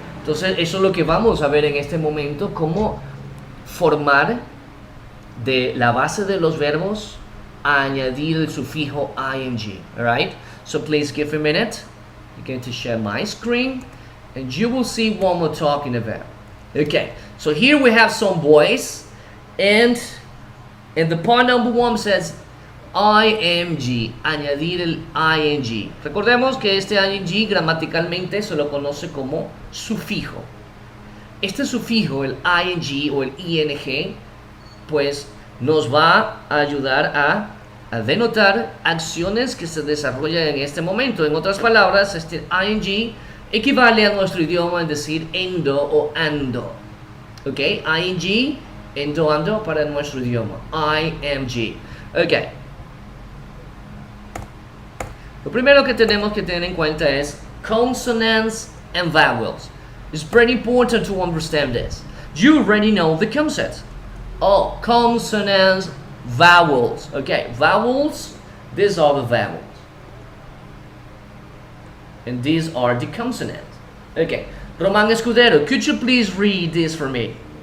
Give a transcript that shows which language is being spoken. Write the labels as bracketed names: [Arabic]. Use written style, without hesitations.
[Spanish] Entonces eso es lo que vamos a ver en este momento, cómo formar de la base de los verbos a añadir el sufijo ing. [English] Alright, so please give a minute. I'm going to share my screen and you will see what we're talking about. Okay, so here we have some boys, and the part number 1 says ing, [Spanish] añadir el ing. Recordemos que este ing gramaticalmente se lo conoce como sufijo. Este sufijo, el ing o el ing, pues nos va a ayudar a denotar acciones que se desarrollan en este momento. En otras palabras, este ing equivale a nuestro idioma en decir endo o ando. ¿Ok? ing, endo, ando para nuestro idioma. ing. Ok. Lo primero que tenemos que tener en cuenta es [English] consonants and vowels. It's pretty important to understand this. You already know the concept. Oh, consonants, vowels. Okay, vowels, these are the vowels. And these are the consonants. Okay, Román Escudero, could you please read this for me?